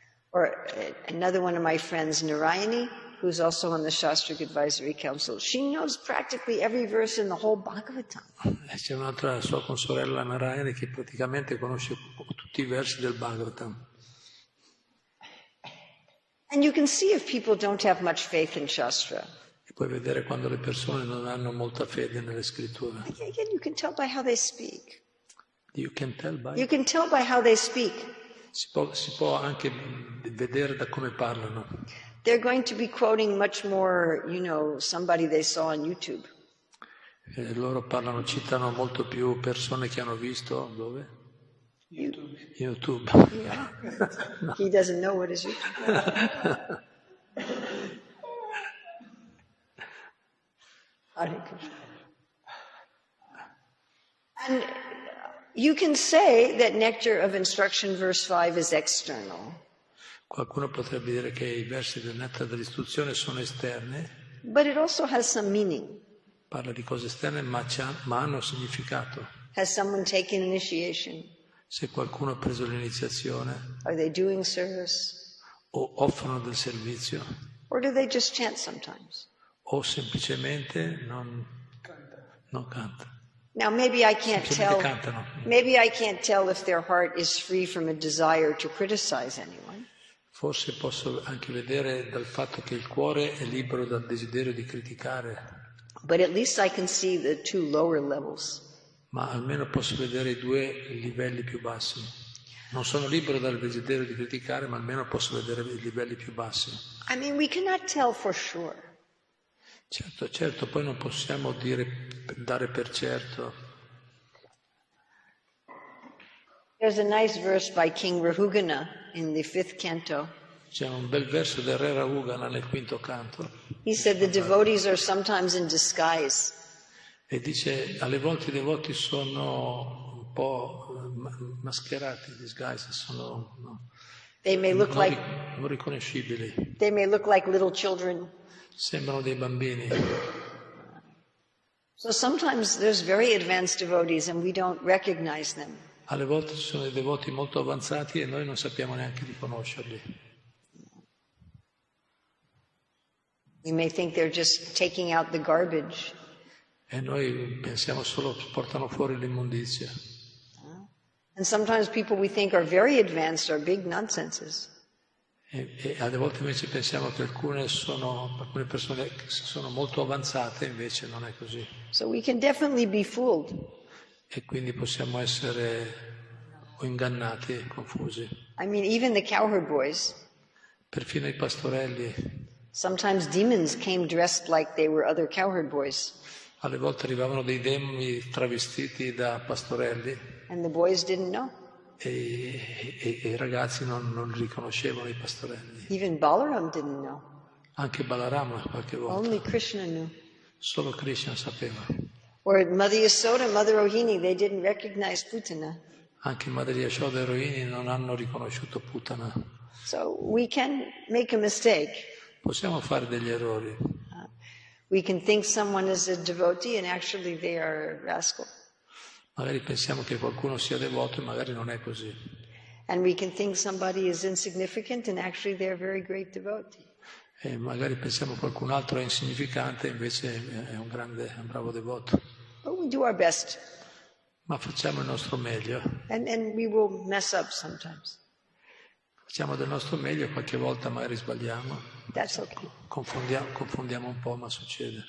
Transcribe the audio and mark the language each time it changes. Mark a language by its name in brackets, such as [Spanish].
[English] Or another one of my friends, Narayani, who's also on the Shastric Advisory Council, she knows practically every verse in the whole Bhagavatam. [Italian] C'è un'altra sua consorella, Narayani, che praticamente conosce tutti i versi del Bhagavatam. [English] And you can see if people don't have much faith in Shastra. [Italian] E puoi vedere quando le persone non hanno molta fede nelle scritture. [English] Again, you can tell by how they speak. You can tell by how they speak. [Italian] Si può anche vedere da come parlano. [English] They're going to be quoting much more, somebody they saw on YouTube. [Italian] Loro citano molto più persone che hanno visto dove? YouTube. [English] Yeah. No. He doesn't know what is YouTube. Hare Krishna. And you can say that nectar of instruction, verse 5, is external. [Italian] Qualcuno potrebbe dire che i versi del nettare dell'istruzione sono esterni, [English] But it also has some meaning. [Italian] parla di cose esterne ma hanno significato. [English] Has someone taken initiation? [Italian] Se qualcuno ha preso l'iniziazione [English] Are they doing service? [Italian] o offrono del servizio [English] Or do they just chant sometimes? [Italian] o semplicemente non cantano. [English] Now, maybe I can't [Italian] Semplicemente [English] tell. [Italian] cantano. [English] Maybe I can't tell if their heart is free from a desire to criticize anyone. [Italian] Forse posso anche vedere dal fatto che il cuore è libero dal desiderio di criticare, [English] But at least I can see the two lower levels. [Italian] ma almeno posso vedere i due livelli più bassi. Non sono libero dal desiderio di criticare, ma almeno posso vedere i livelli più bassi. [English] I mean, we cannot tell for sure. [Italian] Certo, poi non possiamo dare per certo. [English] There's a nice verse by King Rahugana in the 5th canto. [Italian] C'è un bel verso del Re Rahugana nel 5º canto. [English] He said the devotees are sometimes in disguise. [Italian] E dice, alle volte i devoti sono un po' mascherati, disguised, sono [English] They may look like [Italian] non riconoscibili, [English] they may look like little children. [Italian] sembrano dei bambini. [English] So sometimes there's very advanced devotees and we don't recognize them. [Italian] Alle volte ci sono dei devoti molto avanzati e noi non sappiamo neanche riconoscerli. [English] We may think they're just taking out the garbage. [Italian] E noi pensiamo solo che portano fuori l'immondizia. [English] And sometimes people we think are very advanced are big nonsenses. [Italian] E alle volte invece pensiamo che alcune persone sono molto avanzate, invece non è così. [English] So we can definitely be fooled. [Italian] E quindi possiamo essere o ingannati, confusi. [English] I mean, even the cowherd boys, [Italian] Perfino i pastorelli, [English] sometimes demons came dressed like they were other cowherd boys. [Italian] alle volte arrivavano dei demoni travestiti da pastorelli [English] And the boys didn't know. [Italian] e i ragazzi non riconoscevano i pastorelli. [English] Even Balaram didn't know. [Italian] Anche Balarama qualche volta. [English] Only Krishna knew. [Italian] Solo Krishna sapeva. [English] Or Mother Yasoda and Mother Rohini, they didn't recognize Putana. [Italian] Anche Madre Yashoda e Rohini non hanno riconosciuto Putana. [English] So we can make a mistake. [Italian] Possiamo fare degli errori. [English] We can think someone is a devotee and actually they are a rascal. [Italian] Magari pensiamo che qualcuno sia devoto e magari non è così. [English] And we can think somebody is insignificant and actually they're a very great devotee. [Italian] E magari pensiamo che qualcun altro è insignificante e invece è un bravo devoto. [English] But we do our best. [Italian] Ma facciamo il nostro meglio. [English] And we will mess up sometimes. [Italian] Facciamo del nostro meglio, qualche volta magari sbagliamo. [English] That's okay. [Italian] Confondiamo un po', ma succede.